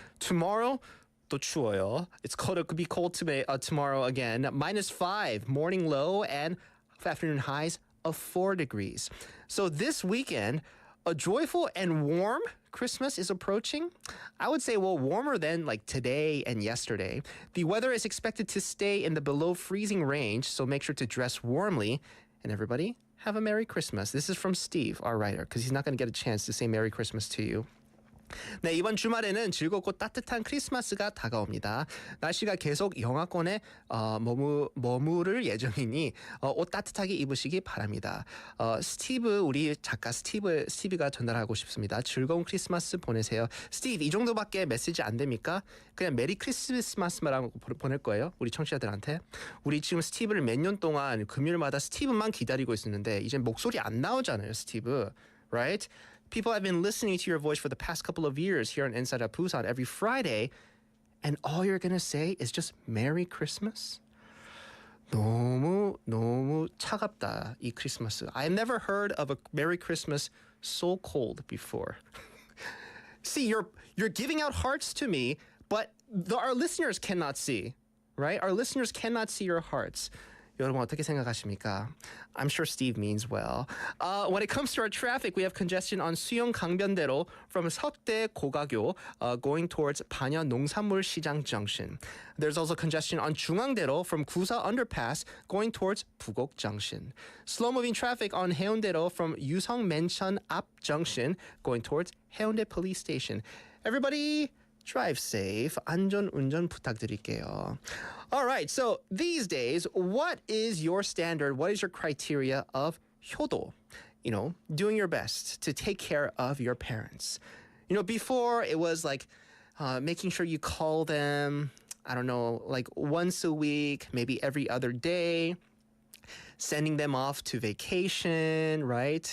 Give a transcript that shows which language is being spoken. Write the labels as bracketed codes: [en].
[en] Tomorrow, [ko] 또 추워요. [en] It could be cold tomorrow again. Minus 5, morning low and afternoon highs of 4 degrees. So this weekend, a joyful and warm Christmas is approaching. I would say, well, warmer than like today and yesterday. The weather is expected to stay in the below freezing range, so make sure to dress warmly. And everybody, have a Merry Christmas. This is from Steve, our writer, because he's not going to get a chance to say Merry Christmas to you. [ko] 네, 이번 주말에는 즐겁고 따뜻한 크리스마스가 다가옵니다. 날씨가 계속 영하권에 머무를 예정이니 옷 따뜻하게 입으시기 바랍니다. 스티브, 우리 작가 스티브가 전달하고 싶습니다. 즐거운 크리스마스 보내세요. 스티브, 이 정도밖에 메시지 안 됩니까? 그냥 메리 크리스마스만 보낼 거예요. 우리 청취자들한테. 우리 지금 스티브를 몇 년 동안 금요일마다 스티브만 기다리고 있었는데 이제 목소리 안 나오잖아요, 스티브. [en] Right? People have been listening to your voice for the past couple of years here on Inside Out Busan every Friday, and all you're going to say is just Merry Christmas? [ko] 너무 차갑다, 이 크리스마스. [en] I've never heard of a Merry Christmas so cold before. See, you're giving out hearts to me, but our listeners cannot see, right? Our listeners cannot see your hearts. [ko] 여러분 어떻게 생각하십니까? [en] I'm sure Steve means well. When it comes to our traffic, we have congestion on 수영 강변대로 from 석대 고가교 going towards 반야 농산물 시장 junction. There's also congestion on 중앙대로 from 구사 underpass going towards 부곡 junction. Slow-moving traffic on 해운대로 from 유성 맨천 앞 junction going towards 해운대 police station. Everybody, drive safe. [ko] 안전 운전 부탁드릴게요. [en] All right, so these days, what is your standard? What is your criteria of 효도? You know, doing your best to take care of your parents. You know, before it was like making sure you call them, I don't know, like once a week, maybe every other day, sending them off to vacation, right?